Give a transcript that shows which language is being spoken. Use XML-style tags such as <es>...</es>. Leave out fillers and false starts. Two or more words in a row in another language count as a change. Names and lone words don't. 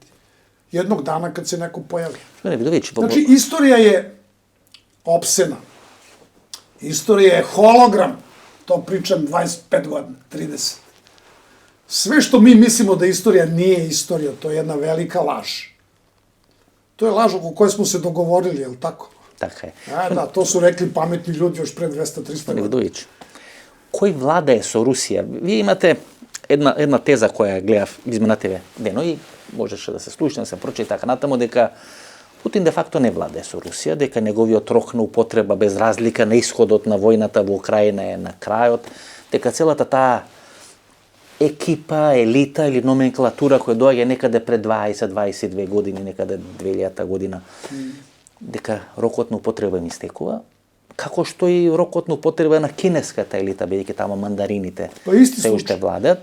<sr>Jednog dana kad se neko pojavi. Znači, istorija je opsena. Istorija je hologram. To pričam 25 godina, 30. Sve što mi mislimo da istorija nije istorija, to je jedna velika laž. To je laž oko koje smo se dogovorili, je li tako?</sr> <mk>Така е.</mk> <sr>Da, to su rekli pametni ljudi još pre 200-300 godina.</sr> <mk>Видович, кој владее со Русија? Вие имате една теза која гледав изминативе дено и можеше да се слушне, да се прочита така натаму, дека Путин де факто не владее со Русија, дека неговиот рок на употреба без разлика на исходот на војната во Украина е на крајот, дека целата таа екипа, елита или номенклатура која доаѓа некаде пред 20-22 години, некаде 2000 година, дека рокот на употреба им истекува, како што и рокот на употреба на кинеската елита, бидејќи тамо мандарините се уште владеат.</mk>